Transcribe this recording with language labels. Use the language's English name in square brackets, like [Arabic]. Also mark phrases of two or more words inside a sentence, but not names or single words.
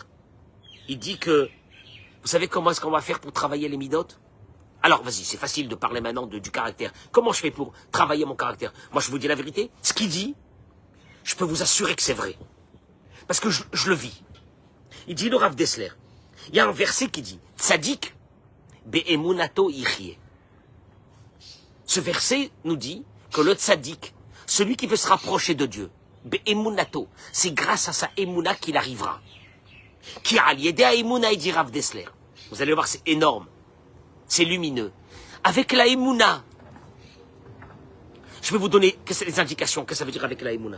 [French] Il dit que, vous savez comment est-ce qu'on va faire pour travailler les midotes? Alors, vas-y, c'est facile de parler maintenant du caractère. Comment je fais pour travailler mon caractère? Moi, je vous dis la vérité, ce qu'il dit, je peux vous assurer que c'est vrai. Parce que je le vis. Il dit, le Rav Dessler, il y a un verset qui dit, [Hebrew] צדיק באמונתו יחיה. [French] Ce verset nous dit que le Tzadik, celui qui veut se rapprocher de Dieu, be'emunato, c'est grâce à sa emuna qu'il arrivera. Qui a lié à emuna, il dit Rav Dessler. Vous allez voir, c'est énorme. C'est lumineux. Avec la emuna, je vais vous donner les indications, qu'est-ce que ça veut dire avec la emuna.